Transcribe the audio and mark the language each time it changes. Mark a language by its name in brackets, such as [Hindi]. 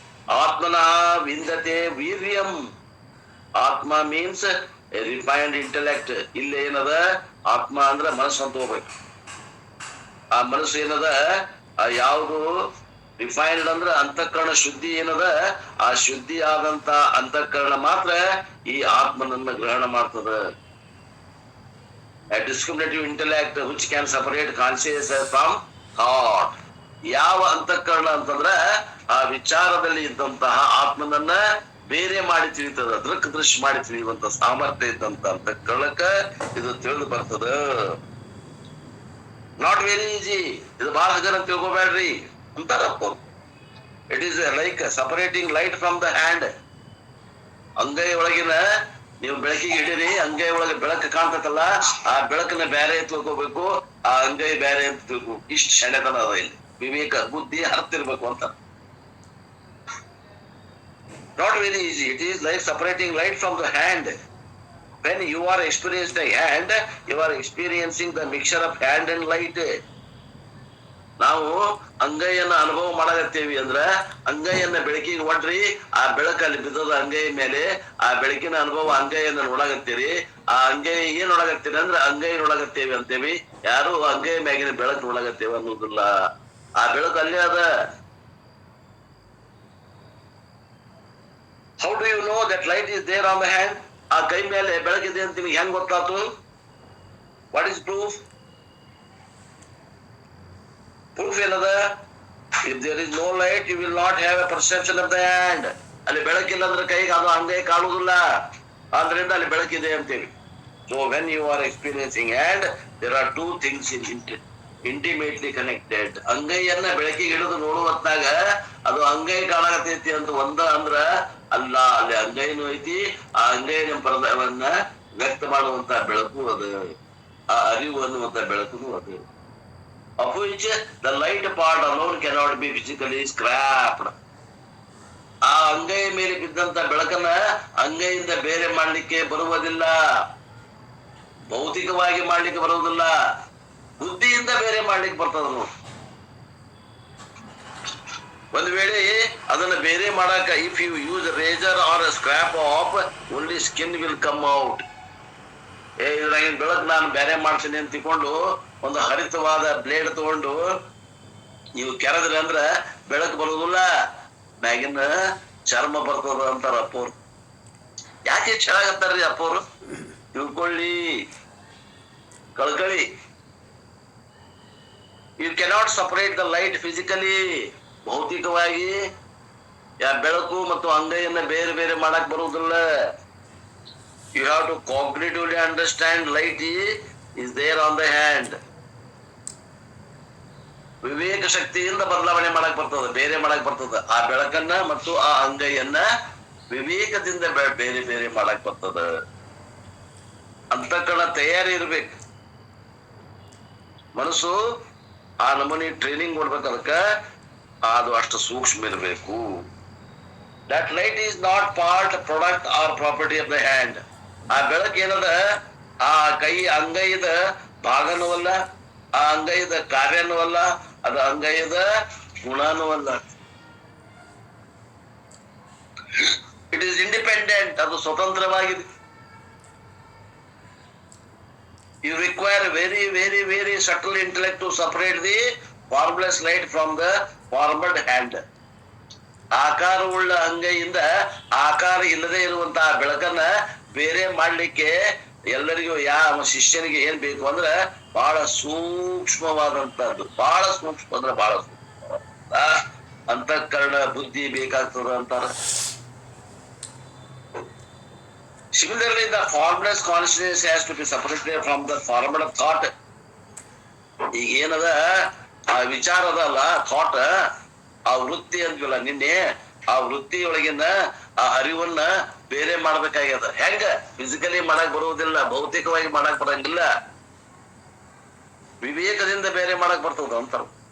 [Sanskrit] ಆತ್ಮನ ವಿಂದತೆ ವೀರ್ಯಂ. [English] Atma means refined intellect. [Kannada] ಇಲ್ಲಿ ಏನದ? ಆತ್ಮ ಅಂದ್ರೆ ಮನಸ್ಸು ಅಂತ ಹೋಗ್ಬೇಕು. ಆ ಮನಸ್ಸು ಏನದ? ಯಾವುದು ರಿಫೈನ್ಡ್ ಅಂದ್ರೆ ಅಂತಃಕರಣ ಶುದ್ಧಿ ಏನದ? ಆ ಶುದ್ಧಿ ಆದಂತ ಅಂತಃಕರಣ ಮಾತ್ರ ಈ ಆತ್ಮನನ್ನ ಗ್ರಹಣ ಮಾಡ್ತದ. [English] A discriminative intellect which can separate consciousness from thought. [Kannada] ಯಾವ ಅಂತಃಕರಣ ಅಂತಂದ್ರೆ ಆ ವಿಚಾರದಲ್ಲಿ ಇದ್ದಂತಹ ಆತ್ಮನನ್ನ ಬೇರೆ ಮಾಡಿ ತಿಳಿತದ, ದೃಕ್ ದೃಶ್ಯ ಮಾಡಿ ತಿಳಿಯುವಂತ ಸಾಮರ್ಥ್ಯ ಇದ್ದಂತ ಅಂತಃಕರಣಕ್ಕ ಇದು ತಿಳಿದು ಬರ್ತದ. [English] Not very easy. [Kannada] ಇದು ಬಹಳ ಹಗರ ತಿಳ್ಕೊಬೇಡ್ರಿ ಅಂತಾರ. [English] It is like separating light from the hand. [Kannada] ಅಂಗೈ ಒಳಗಿನ ನೀವು ಬೆಳಕಿಗೆ ಹಿಡೀರಿ, ಅಂಗೈ ಒಳಗೆ ಬೆಳಕು ಕಾಣ್ತತಲ್ಲ, ಆ ಬೆಳಕನ್ನ ಬೇರೆ ತಿಳ್ಕೋಬೇಕು, ಆ ಅಂಗೈ ಬೇರೆ ಅಂತ ತಿಳ್ಕೊ. ಇಷ್ಟು ಶಣೆತನ ಅದ ಇಲ್ಲಿ. ವಿವೇಕ ಬುದ್ಧಿ ಹರ್ತಿರ್ಬೇಕು ಅಂತ. [English] Not very easy. It is like separating light from the hand. When you are experiencing the hand, you are experiencing the mixture of hand and light. [Kannada] ನಾವು ಅಂಗೈಯನ್ನ ಅನುಭವ ಮಾಡಕತ್ತೀವಿ ಅಂದ್ರ ಅಂಗೈಯನ್ನ ಬೆಳಕಿಗೆ ಒಡ್ರಿ, ಆ ಬೆಳಕಲ್ಲಿ ಬಿದ್ದದ ಅಂಗೈ ಮೇಲೆ, ಆ ಬೆಳಕಿನ ಅನುಭವ ಅಂಗೈಯನ್ನ ನೋಡಾಕತ್ತೀರಿ. ಆ ಅಂಗೈ ಏನ್ ನೋಡಾಕತ್ತೀರಿ ಅಂದ್ರೆ ಅಂಗೈ ನೋಡಾಕತ್ತೇವಿ ಅಂತೇವಿ. ಯಾರು ಅಂಗೈ ಮ್ಯಾಗಿನ ಬೆಳಕು ನೋಡಾಕತ್ತೇವೆ ಅನ್ನೋದಿಲ್ಲ. ಆ ಬೆಳಕು ಅಲ್ಲೇ ಅದ. [English] How do you know that light is there on the hand? [Kannada] ಆ ಕೈ ಮೇಲೆ ಬೆಳಕಿದೆ ಅಂತ ನಿಮ್ಗೆ ಹೆಂಗ್ ಗೊತ್ತಾತು? [English] What is proof? [Kannada] ಪ್ರೂಫ್ ಏನದ? [English] If there is no light you will not have a perception of the hand. [Kannada] ಅಲ್ಲಿ ಬೆಳಕಿಲ್ಲ ಅಂದ್ರೆ ಕೈಗೆ ಅದು ಅಂಗೈ ಕಾಣುವುದಿಲ್ಲ, ಆದ್ರಿಂದ ಅಲ್ಲಿ ಬೆಳಕಿದೆ ಅಂತೇಳಿ. [English] So when you are experiencing hand, there are two things intimately connected. [Kannada] ಅಂಗೈಯನ್ನ ಬೆಳಕಿಗೆ ಹಿಡಿದು ನೋಡುವ ಹೊತ್ತಾಗ ಅದು ಅಂಗೈ ಕಾಣಕತೈತಿ ಅಂತ ಒಂದ ಅಂದ್ರ ಅಲ್ಲ, ಅಲ್ಲಿ ಅಂಗೈನೂ ಐತಿ, ಆ ಅಂಗೈನ ಪರದವನ್ನ ವ್ಯಕ್ತ ಮಾಡುವಂತ ಬೆಳಕು ಅದು, ಆ ಅರಿವು ಅನ್ನುವಂತ ಬೆಳಕು ಅದು. [English] Of which the light part alone cannot be physically scrapped. [Kannada] ಆ ಅಂಗೈ ಮೇಲೆ ಬಿದ್ದಂತ ಬೆಳಕನ್ನ ಅಂಗೈಯಿಂದ ಬೇರೆ ಮಾಡ್ಲಿಕ್ಕೆ ಬರುವುದಿಲ್ಲ, ಭೌತಿಕವಾಗಿ ಮಾಡ್ಲಿಕ್ಕೆ ಬರುವುದಿಲ್ಲ, ಬುದ್ಧಿಯಿಂದ ಬೇರೆ ಮಾಡ್ಲಿಕ್ಕೆ ಬರ್ತದ ನೋಡಿ. ಒಂದ್ ವೇಳೆ ಅದನ್ನ ಬೇರೆ ಮಾಡಾಕ [English] If you use razor or scrap off, only skin will come out. [Kannada] ಇದ್ರಾಗಿನ ಬೆಳಕು ನಾನು ಬೇರೆ ಮಾಡ್ತೀನಿ ಅಂತ ತಿಳ್ಕೊಂಡು ಒಂದು ಹರಿತವಾದ ಬ್ಲೇಡ್ ತಗೊಂಡು ನೀವು ಕೆರೆದ್ರಿ ಅಂದ್ರ ಬೆಳಕು ಬರುದಿಲ್ಲ, ಮ್ಯಾಗಿನ ಚರ್ಮ ಬರ್ತದ ಅಂತಾರ ಅಪ್ಪೋರು. ಯಾಕೆ ಚೆನ್ನಾಗತ್ತಾರ್ರಿ ಅಪ್ಪೋರು? ತಿಳ್ಕೊಳ್ಳಿ, ಕಳ್ಕಳಿ. [English] You cannot separate the light physically. [Kannada] ಭೌತಿಕವಾಗಿ ಬೆಳಕು ಮತ್ತು ಅಂಗೈಯನ್ನ ಬೇರೆ ಬೇರೆ ಮಾಡಕ್ ಬರುವುದಿಲ್ಲ. [English] You have to cognitively understand light is there on the hand. [Kannada] ವಿವೇಕ ಶಕ್ತಿಯಿಂದ ಬದಲಾವಣೆ ಮಾಡಕ್ ಬರ್ತದ, ಬೇರೆ ಮಾಡಕ್ ಬರ್ತದ. ಆ ಬೆಳಕನ್ನ ಮತ್ತು ಆ ಅಂಗೈಯನ್ನ ವಿವೇಕದಿಂದ ಬೇರೆ ಬೇರೆ ಮಾಡಕ್ ಬರ್ತದ. ಅಂತಕಣ ತಯಾರಿ ಇರ್ಬೇಕು. ಮನಸ್ಸು ಆ ನಮೂನಿ ಟ್ರೈನಿಂಗ್ ಕೊಡ್ಬೇಕು, ಅದಕ್ಕ ಅದು ಅಷ್ಟು ಸೂಕ್ಷ್ಮ ಇರಬೇಕು. [English] That light is not part, product or property of the hand. [Kannada] ಆ ಬೆಳಕು ಏನದ, ಆ ಕೈ ಅಂಗೈದ ಭಾಗನೂ ಅಲ್ಲ, ಆ ಅಂಗೈದ ಕಾರ್ಯನೂ ಅಲ್ಲ, ಅದು ಅಂಗೈದ ಗುಣನೂ ಅಲ್ಲ. [English] it is independent, [Kannada] ಅದು ಸ್ವತಂತ್ರವಾಗಿದೆ. [English] You require very very very subtle intellect to separate the formless light from the formed hand. [Kannada] ಆಕಾರವುಳ್ಳ ಅಂಗೈಯಿಂದ ಆಕಾರ ಇಲ್ಲದೆ ಇರುವಂತಹ ಬೆಳಕನ್ನ ಬೇರೆ ಮಾಡ್ಲಿಕ್ಕೆ ಎಲ್ಲರಿಗೂ ಯಾವ ಶಿಷ್ಯನಿಗೆ ಏನ್ ಬೇಕು ಅಂದ್ರೆ ಬಹಳ ಸೂಕ್ಷ್ಮವಾದಂತದ್ದು, ಬಹಳ ಸೂಕ್ಷ್ಮ ಅಂದ್ರೆ ಬಹಳ ಸೂಕ್ಷ್ಮ ಅಂತಃಕರಣ ಬುದ್ಧಿ ಬೇಕಾಗ್ತದ ಅಂತಾರ. [English] Similarly, the formless consciousness has to be separated from the formed thought. [Kannada] ಈಗ ಏನದ ಆ ವಿಚಾರ ಅದಲ್ಲ, ಥಾಟ್, ಆ ವೃತ್ತಿ ಅಂತೀವಲ್ಲ ನಿನ್ನೆ, ಆ ವೃತ್ತಿಯೊಳಗಿನ ಆ ಅರಿವನ್ನ ಬೇರೆ ಮಾಡ್ಬೇಕಾಗ್ಯದ. ಹೆಂಗ? ಫಿಸಿಕಲಿ ಮಾಡಕ್ ಬರುವುದಿಲ್ಲ, ಭೌತಿಕವಾಗಿ ಮಾಡಕ್ ಬರಂಗಿಲ್ಲ, ವಿವೇಕದಿಂದ ಬೇರೆ ಮಾಡಕ್ ಬರ್ತದ ಅಂತಾರ.